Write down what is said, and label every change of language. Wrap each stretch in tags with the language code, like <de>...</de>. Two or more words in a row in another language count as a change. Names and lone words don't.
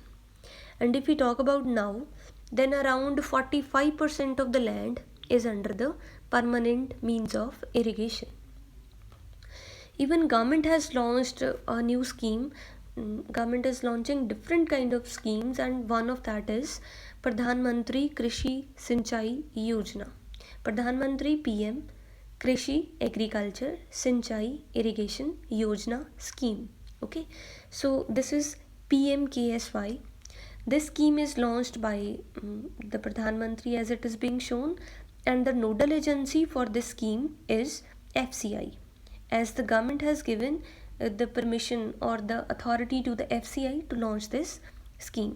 <en>And if we talk about now, then around 45% of the land is under the permanent means of irrigation. Even government has launched a new scheme. Government is launching different kind of schemes, and one of that is Pradhan Mantri Krishi Sinchai Yojana. Pradhan Mantri PM Krishi Agriculture Sinchai Irrigation Yojana scheme. Okay, so this is PMKSY. This scheme is launched by the Pradhan Mantri, as it is being shown, and the nodal agency for this scheme is FCI, as the government has given the permission or the authority to the FCI to launch this scheme.</en>